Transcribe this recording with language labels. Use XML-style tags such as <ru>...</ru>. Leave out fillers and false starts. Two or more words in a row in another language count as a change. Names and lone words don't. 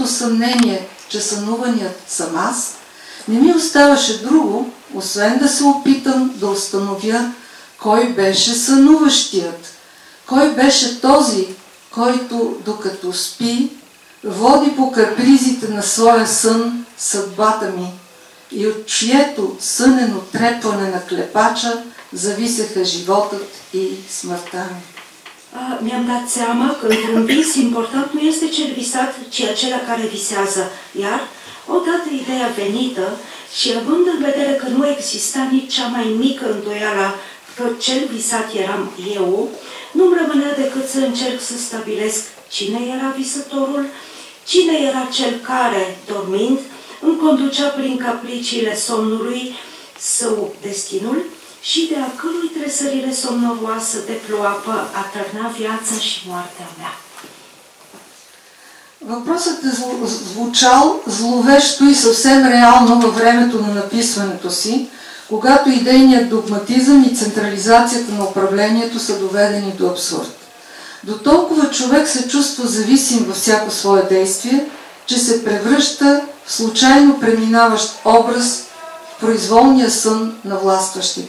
<bg>съмнение, че сънуваният съм аз, не ми оставаше друго, освен да се опитам да установя кой беше сънуващият, кой беше този, който докато спи, води по капризите на своя сън съдбата ми и от чието сънено трепване на клепача зависеха животът и смъртта ми.</bg> <ro>Mi-am dat seama că într-un vis important nu este cel visat, ci acela care visează. Iar, odată ideea venită și având în vedere că nu exista nici cea mai mică îndoială că cel visat eram eu, nu-mi rămânea decât să încerc să stabilesc cine era visătorul, cine era cel care, dormind, îmi conducea prin capriciile somnului său destinul și de a cărui tresările somnoroasă de ploapă atârna viața și moartea mea.</ro> <bg>Въпросът е звучал зловещо и съвсем реално във времето на написването си, когато идейният догматизъм и централизацията на управлението са доведени до абсурд. До толкова човек се чувства зависим във всяко свое действие, че се превръща в случайно преминаващ образ в произволния сън на властващите.</bg>